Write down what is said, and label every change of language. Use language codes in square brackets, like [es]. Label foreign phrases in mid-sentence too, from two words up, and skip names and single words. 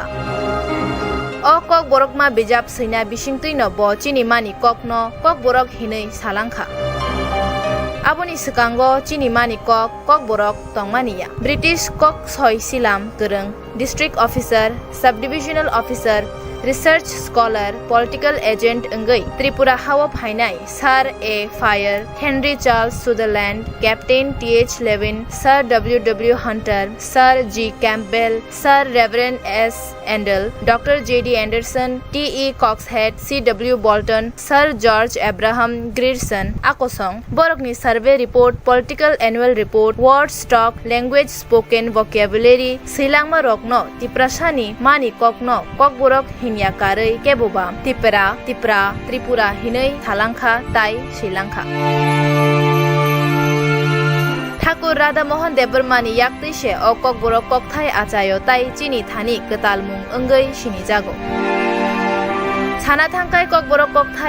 [trp] O kok borokma bijap sina bisingtui no bo chini mani kok no kok borok hinei salangkha Aboni sekango chini mani kok borok tongmaniya British kok soi silam kereng [en] district officer subdivisional officer research scholar political agent [trp] engai Tripura hawa phainai Sir A Fire Henry Charles Sutherland Captain T.H. Levin Sir W.W. Hunter Sir G. Campbell Sir Reverend S. Endell Dr. J.D. Anderson T.E. Coxhead C.W. Bolton Sir George Abraham Grierson Akosong Borokni [en] survey report political annual report word stock language spoken vocabulary [trp] Silangma rokno tiprasani mani kokno kokborok hinya karai keboba tipra Tripura hinei thalangkha tai Srilangka Thakur Radha Mohan Debarmani yaktui se o kok borok kokthai achayo tai chini thani ketalmung engai sini jago Sana thangkai kok borok kokthai